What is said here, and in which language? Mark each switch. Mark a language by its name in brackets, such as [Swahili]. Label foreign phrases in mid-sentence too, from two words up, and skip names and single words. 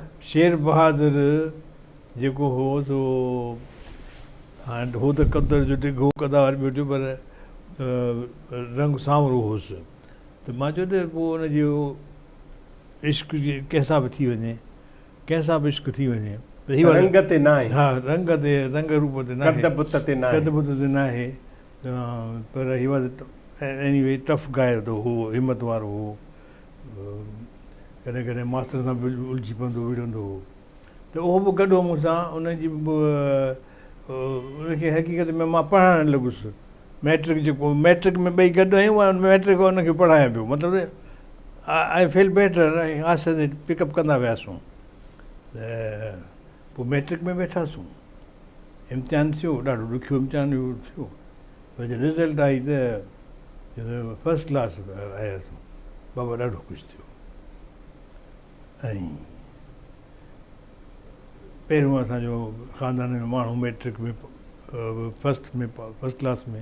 [Sindhi] शेर बहादुर जेको हो सो हाणे हो त क़दर जो डिघो कदावर वेठो पर रंग सांवरो हुउसि त मां चयो त पोइ हुनजो इश्क कंहिंसां बि थी वञे कंहिंसां बि इश्क थी वञे रंग ते न आहे हा रंग रूप ते न आहे कद बुत ते न आहे पर [English] he was anyway tough guy [Sindhi] थो हो हिमत वारो हो कॾहिं कॾहिं मास्तर सां बि उलझी पवंदो विढ़ंदो हो त उहो बि गॾु हो मूंसां उनजी उनखे हक़ीक़त में मां पढ़ाइणु लॻुसि मैट्रिक में ॿई गॾु आहियूं मैट्रिक उनखे पढ़ायां पियो मतिलबु [English] I feel better [Sindhi] ऐं आहिस्ते आहिस्ते पिकअप कंदा वियासीं त पोइ मैट्रिक में वेठासीं इम्तिहान थियो ॾाढो ॾुखियो इम्तिहान थियो पर जॾहिं रिज़ल्ट आई त [English] first class [Sindhi] आयासीं बाबा ॾाढो ख़ुशि थियो ऐं पहिरियों असांजो ख़ानदान में माण्हू मैट्रिक में [English] first class [Sindhi] में